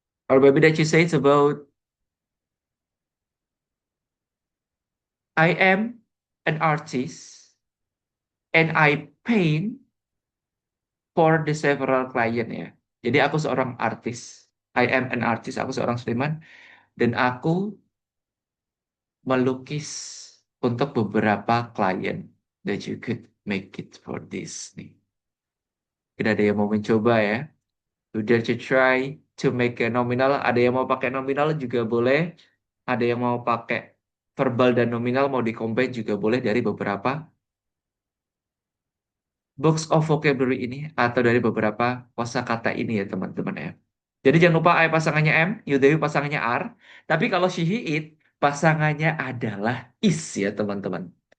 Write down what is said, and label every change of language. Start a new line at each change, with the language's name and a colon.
English: Or maybe that you say it's about I am an artist and I paint for the several client ya.
Indonesian: Jadi aku seorang artis.
English: I am an artist,
Indonesian: aku seorang seniman dan aku melukis untuk beberapa klien.
English: That you could make it for this nih.
Indonesian: Tidak ada yang mau mencoba ya.
English: You dare to try to make a nominal.
Indonesian: Ada yang mau pakai nominal juga boleh. Ada yang mau pakai verbal dan nominal mau di-combine juga boleh dari beberapa box of vocabulary ini atau dari beberapa kosakata ini ya teman-teman ya. Jadi jangan lupa I pasangannya M, Yudewi pasangannya R. Tapi kalau she, he, it pasangannya adalah is ya teman-teman.